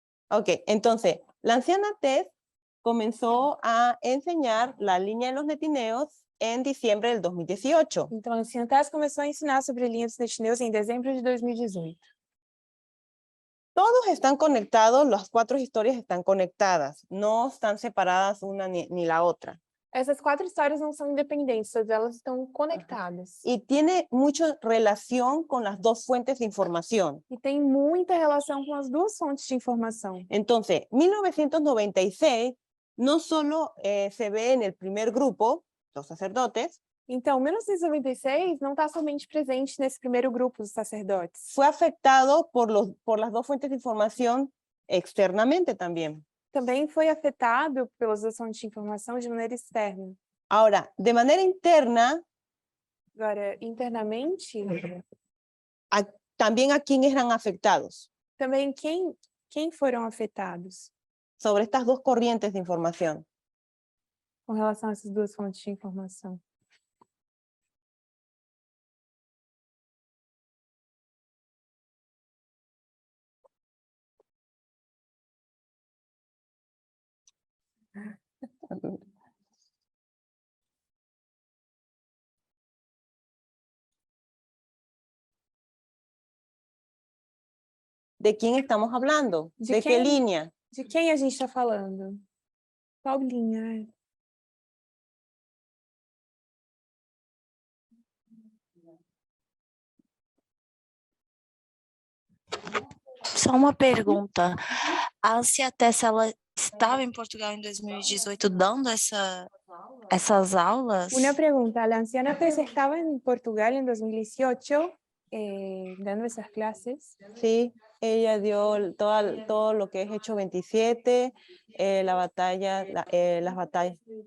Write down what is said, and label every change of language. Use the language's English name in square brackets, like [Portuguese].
[Spanish] Ok, entonces, la anciana Tess comenzó a enseñar la línea de los netineos en diciembre del 2018. [Portuguese] Então, a anciã Tess começou a ensinar sobre linhas Net News em dezembro de 2018. [Spanish] Todos están conectados, las 4 historias están conectadas, no están separadas una ni la otra. [Portuguese] Essas 4 histórias não são independentes, todas elas estão conectadas. [Spanish] Y tiene mucha relación con las 2 fuentes de información. [Portuguese] E tem muita relação com as duas fontes de informação. [Spanish] Entonces, 1996 no solo se ve en el primer grupo, los sacerdotes, [Portuguese] Então, 1996 não está somente presente nesse primeiro grupo dos sacerdotes. [Spanish] fue afectado por las 2 fuentes de información externamente también. [Portuguese] Também foi afetado pelas duas fontes de informação de maneira externa. [Spanish] Ahora, de manera interna, [Portuguese] Agora, internamente, [Spanish] también a quién eran afectados [Portuguese] também quem foram afetados [Spanish] sobre estas 2 corrientes de información. [Portuguese] com relação a essas duas fontes de informação? [Spanish] ¿De quién estamos hablando? ¿De ¿De qué quién? línea? [Portuguese] De quem a gente está falando? Qual linha? Só uma pergunta. A Ancia Tessa, ela estava em Portugal em 2018 dando essas aulas? [Spanish] Una pregunta, ¿la anciana Tess estaba en Portugal en 2018 dando esas clases? Sí, ella dio todo lo que es Hecho 27, la batalla, las batallas.